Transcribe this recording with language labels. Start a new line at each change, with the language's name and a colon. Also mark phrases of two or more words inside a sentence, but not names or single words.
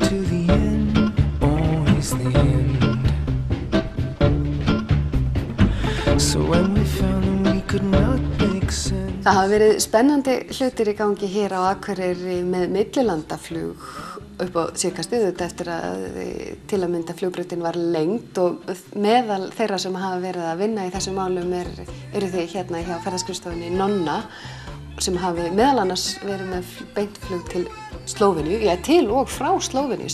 English: to the end, always the end. So when we found that we could not make sense.
Icelandic: Það hafa verið spennandi hlutir í gangi hér á Akureyri með millilandaflug upp á síðkastið eftir að til að mynda flugbrautin var lengd og meðal þeirra sem hafa verið að vinna í þessum málum eru þið hérna hjá ferðaskrifstofunni Nonna sem hafi meðal annars verið með beintflug til Slóveníu, til og frá Slóveníu.